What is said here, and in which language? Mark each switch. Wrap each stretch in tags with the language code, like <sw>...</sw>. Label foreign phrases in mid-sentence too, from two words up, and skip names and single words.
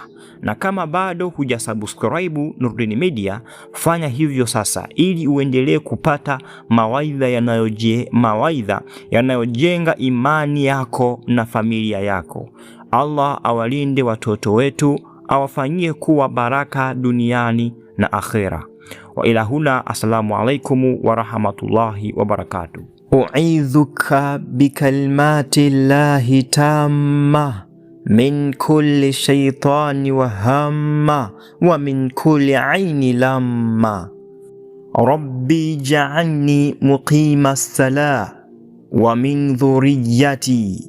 <sw>Na kama bado hujasubscribe Nurdin Media, fanya hivyo sasa ili uendelee kupata mawaidha yanayojenga imani yako na familia yako. Allah awalinde watoto wetu, awafanyie kuwa baraka duniani na akhera.</sw> <ar>وإلى هنا, السلام عليكم ورحمة الله وبركاته. أعيذك بكلمات الله التامة من كل شيطان وهامة ومن كل عين لامة. رب اجعلني مقيم الصلاة ومن ذريتي.</ar>